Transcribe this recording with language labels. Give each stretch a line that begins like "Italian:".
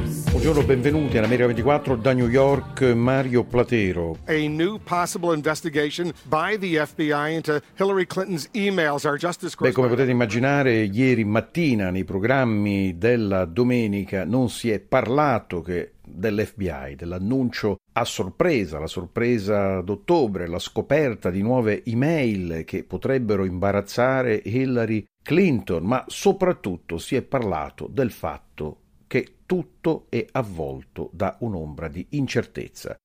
Italian: Buongiorno, benvenuti all'America 24 da New York, Mario Platero.
English: A new possible investigation by the FBI into Hillary Clinton's emails are just as...
Italian: Beh, come potete immaginare, ieri mattina nei programmi della domenica non si è parlato che dell'FBI, dell'annuncio a sorpresa, la sorpresa d'ottobre, la scoperta di nuove email che potrebbero imbarazzare Hillary Clinton, ma soprattutto si è parlato del fatto che tutto è avvolto da un'ombra di incertezza.